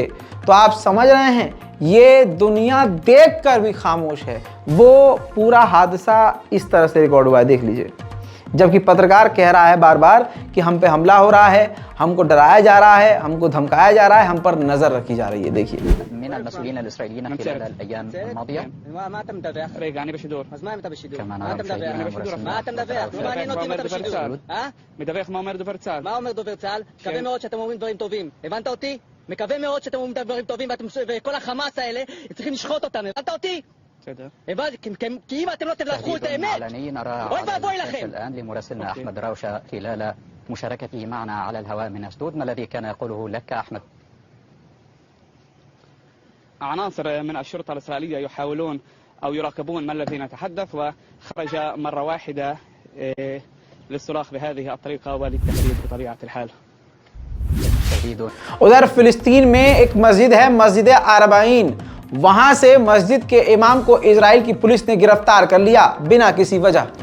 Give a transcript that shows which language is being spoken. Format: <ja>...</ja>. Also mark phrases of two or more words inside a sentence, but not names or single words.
<hi>तो आप समझ रहे हैं, ये दुनिया देखकर भी खामोश है। वो पूरा हादसा इस तरह से रिकॉर्ड हुआ है, देख लीजिए। जबकि पत्रकार कह रहा है बार बार कि हम पे हमला हो रहा है, हमको डराया जा रहा है, हमको धमकाया जा रहा है, हम पर नज़र रखी जा रही है। देखिए,</hi> <he>מקווה מאוד שאתם אומרים דברים טובים וכל החמאס האלה צריכים לשחוט אותנו, הבנת אותי? כי אם אתם לא תלכו את האמת, אוי ואבוי לכם.</he> <ar>الآن لمراسلنا أحمد راوشة خلال مشاركته معنا على الهواء من أسدود، ما الذي كان يقوله لك أحمد؟ عناصر من الشرطة الإسرائيلية يحاولون أو يراقبون ما الذي نتحدث، وخرج مرة واحدة للصراخ بهذه الطريقة وللتهديد بطبيعة الحال.</ar> <hi>उधर फिलिस्तीन में एक मस्जिद है, मस्जिद अरबाइन, वहां से मस्जिद के इमाम को इजराइल की पुलिस ने गिरफ्तार कर लिया बिना किसी वजह।</hi>